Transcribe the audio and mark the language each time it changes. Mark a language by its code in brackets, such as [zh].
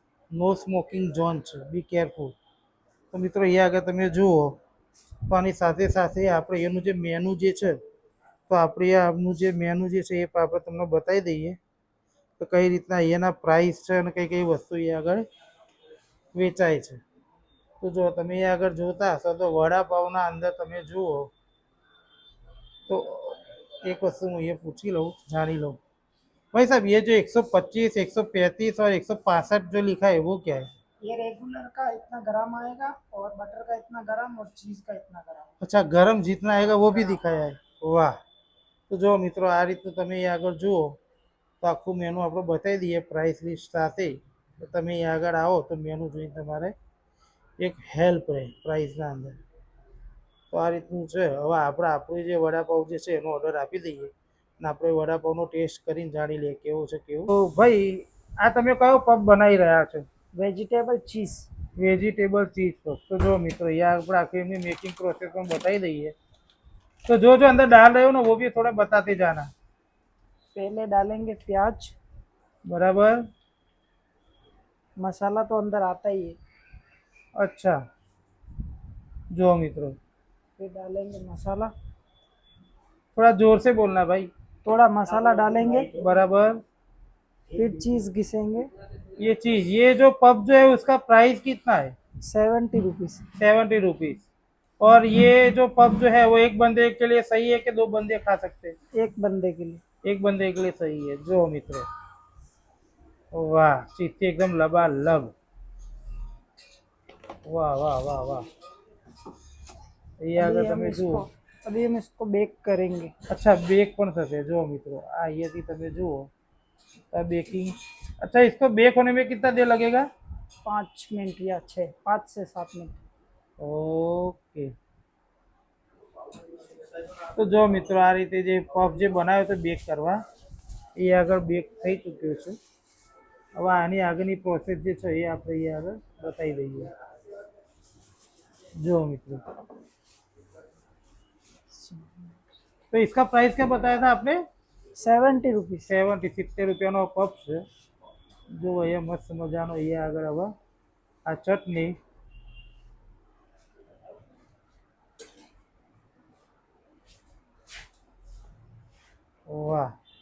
[gu] No smoking zone છે, be careful. તો મિત્રો અહીંયા આગળ તમે જુઓ તો આની સાથે સાથે આપણે એનું જે મેનુ જે છે તો આપણે આનું જે મેનુ જે છે એ આપણે તમને બતાવી દઈએ તો કઈ રીતના એના પ્રાઇસ છે અને કઈ કઈ વસ્તુ અહીંયા આગળ વેચાય છે. તો જો તમે અહીંયા આગળ જોતા હશો તો વડાપાઉંના અંદર તમે જુઓ તો [hi] एक वस्तु मैं ये पूछ ही लूँ, जान ही लूँ भाई साहब, ये जो 125, 135 और 165 जो लिखा है वो क्या है? ये रेगुलर का इतना ग्राम आएगा और बटर का इतना ग्राम और चीज का इतना ग्राम. अच्छा, गरम जितना आएगा वो भी दिखाया है. वाह. [gu] તો જો મિત્રો આ રીતનું તમે અહીંયા આગળ જુઓ તો આખું મેનુ આપણે બતાવી દઈએ પ્રાઇસ લિસ્ટ સાથે. તો તમે અહીંયા આગળ આવો તો મેનુ જોઈને તમારે એક હેલ્પ રહે પ્રાઇસના અંદર. તો આ રીતનું છે. હવે આપણે આપણું જે વડાપાઉં જે છે એનો ઓર્ડર આપી દઈએ અને આપણે વડાપાઉંનો ટેસ્ટ કરીને જાણી લઈએ કેવું છે કેવું. તો ભાઈ આ તમે કયો પફ બનાવી રહ્યા છો? [en] Vegetable cheese. Vegetable cheese puff. [gu] તો જો મિત્રો यहाँ આપણે આખી એમની મેकिंग प्रोसेस પણ બતાવી દઈએ. [hi] तो जो जो अंदर डाल रहे हो ना वो भी थोड़ा बताते जाना. पहले डालेंगे प्याज. बराबर. मसाला तो अंदर आता ही है. अच्छा, जो मित्रों फिर डालेंगे मसाला. थोड़ा जोर से बोलना भाई. थोड़ा मसाला डालेंगे. बराबर. फिर चीज घिसेंगे. ये चीज, ये जो पफ जो है उसका प्राइस कितना है? 70 रुपीज. 70 रुपीज. और ये जो पफ जो है वो एक बंदे के लिए सही है कि दो बंदे खा सकते हैं? एक बंदे के लिए. एक बंदे के लिए सही है. जो मित्रों, वाह, चीज़ एकदम लबालब. वाह वाह वाह वाह. ये अगर [gu] તમે જુઓ [hi] अभी हम इसको बेक करेंगे. [gu] अच्छा, बेक પણ થશે. જો મિત્રો આ અહીંયાથી તમે જુઓ આ બેकिंग. [hi] अच्छा, इसको बेक होने में कितना देर लगेगा? 5 मिनट या 5 से 7 मिनट. [en] Okay. [gu] તો જો મિત્રો આ રીતે જે પફ જે બનાવ્યો તો બેક કરવા એ આગળ બેક થઈ ચૂક્યો છે. હવે આની આગળની પ્રોસેસ જે છે એ આપણે અહીંયા આગળ બતાવી દઈએ. [hi] जो मित्रों, तो इसका प्राइस क्या बताया था आपने? 70 रुपीज. [gu] 70 રૂપિયાનો પફ છે. જો અહીંયા મસ્ત મજાનો અહીંયા આગળ હવે આ ચટણી. વાહ.